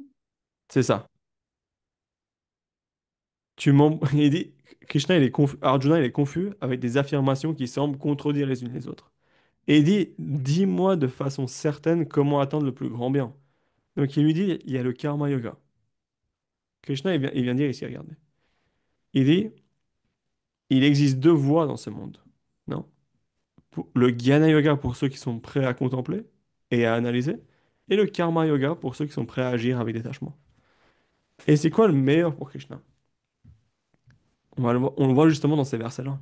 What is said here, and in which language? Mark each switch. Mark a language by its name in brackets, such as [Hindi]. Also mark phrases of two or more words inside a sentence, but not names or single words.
[French] C'est ça. Il dit, Krishna, il est confus, Arjuna, il est confus avec des affirmations qui semblent contredire les unes les autres. Et il dit, dis-moi de façon certaine comment atteindre le plus grand bien. Donc il lui dit, il y a le [Sanskrit] karma yoga. [French] Krishna, il vient dire ici, regardez. Il dit, il existe 2 voies dans ce monde. Non? Le [Sanskrit] Jnana Yoga [French] pour ceux qui sont prêts à contempler et à analyser, et le [Sanskrit] Karma Yoga [French] pour ceux qui sont prêts à agir avec détachement. Et c'est quoi le meilleur pour Krishna? On le voit justement dans ces versets-là.